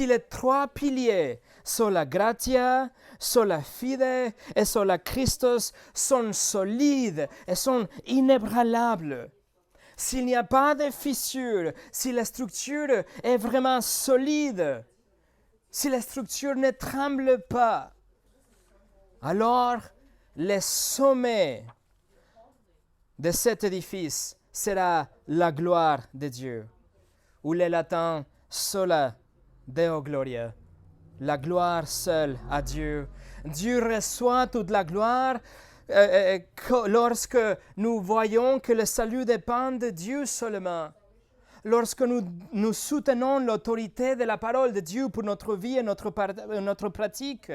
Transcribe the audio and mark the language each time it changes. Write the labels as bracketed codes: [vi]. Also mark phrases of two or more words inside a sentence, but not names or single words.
[fr] les 3 piliers, [la] Sola Gratia, Sola Fide et Sola Christus, [fr] sont solides et sont inébranlables, s'il n'y a pas de fissure, si la structure est vraiment solide, si la structure ne tremble pas, alors le sommet de cet édifice sera la gloire de Dieu. Ou le latin [la] sola Deo gloria. [fr] La gloire seule à Dieu. Dieu reçoit toute la gloire lorsque nous voyons que le salut dépend de Dieu seulement. Lorsque nous soutenons l'autorité de la parole de Dieu pour notre vie et notre pratique.